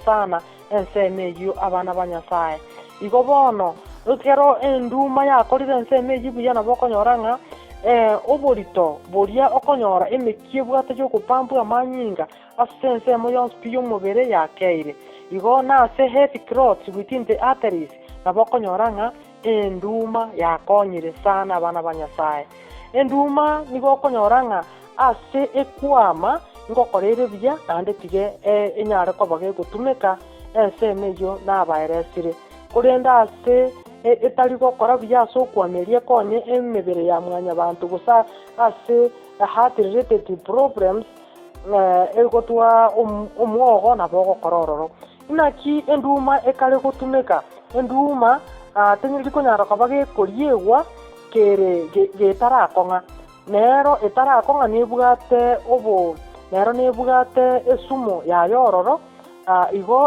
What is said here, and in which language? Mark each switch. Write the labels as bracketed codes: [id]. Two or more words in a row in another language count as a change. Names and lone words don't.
[guz] sana enseme eyio abana ba Nyasaye igo bono ekero enduma yakorire enseme eyio buya nabo okonyora ng'a oborito boria okonyora emekia ebwate yokopambwa amanyinga ase ensemo yonsi pi omobere yakeire igo nase [en] heavy clots within the arteries [guz] nabo okonyora ng'a enduma yakonyire sana abana ba Nyasaye enduma nigo okonyora ng'a ase ekwama ngokorere buya naende tige enyare koba gegotumeka enseme eyio nabaeresire korende ase etari gokora buya ase okwameria konye emebere ya mwanya bantu gusa ase [en] heart related problems [guz] egotwa omwogo nabo gokora ororo naki enduma ekare gotumeka enduma tenyiri konyara koba gekoriegwa kere getarakonga nero etarakonga nebwate obo nero nebwate esumo yayo ororo igo